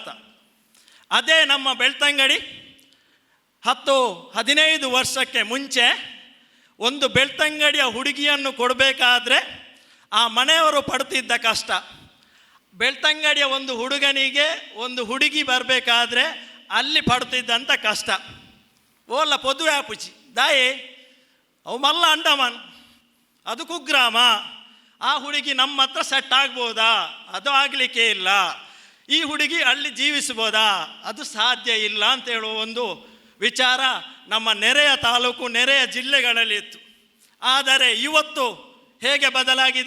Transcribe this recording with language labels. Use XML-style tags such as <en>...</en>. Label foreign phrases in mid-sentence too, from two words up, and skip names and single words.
<kn>ಅದೇ ನಮ್ಮ ಬೆಳ್ತಂಗಡಿ 10-15 ವರ್ಷಕ್ಕೆ ಮುಂಚೆ ಒಂದು ಬೆಳ್ತಂಗಡಿಯ ಹುಡುಗಿಯನ್ನು ಕೊಡಬೇಕಾದ್ರೆ ಆ ಮನೆಯವರು ಪಡ್ತಿದ್ದ ಕಷ್ಟ. ಬೆಳ್ತಂಗಡಿಯ ಒಂದು ಹುಡುಗನಿಗೆ ಒಂದು ಹುಡುಗಿ ಬರಬೇಕಾದ್ರೆ ಅಲ್ಲಿ ಪಡ್ತಿದ್ದಂಥ ಕಷ್ಟ.</kn> <tcy>ಓಲ್ಲ ಪೊದುವೆ ಆಪುಚಿ ದಾಯೆ ಅವು ಮಲ್ಲ ಅಂಡಮಾನ್,</tcy> <kn>ಅದು ಕುಗ್ರಾಮ. ಆ ಹುಡುಗಿ ನಮ್ಮ ಹತ್ರ ಸೆಟ್ ಆಗ್ಬೋದಾ? ಅದು ಆಗಲಿಕ್ಕೆ ಇಲ್ಲ. ಈ ಹುಡುಗಿ ಅಲ್ಲಿ ಜೀವಿಸ್ಬೋದಾ? ಅದು ಸಾಧ್ಯ ಇಲ್ಲ ಅಂತ ಹೇಳುವ ಒಂದು ವಿಚಾರ ನಮ್ಮ ನೆರೆಯ ತಾಲೂಕು, ನೆರೆಯ ಜಿಲ್ಲೆಗಳಲ್ಲಿ ಇತ್ತು. ಆದರೆ ಇವತ್ತು ಹೇಗೆ ಬದಲಾಗಿದೆ?</kn>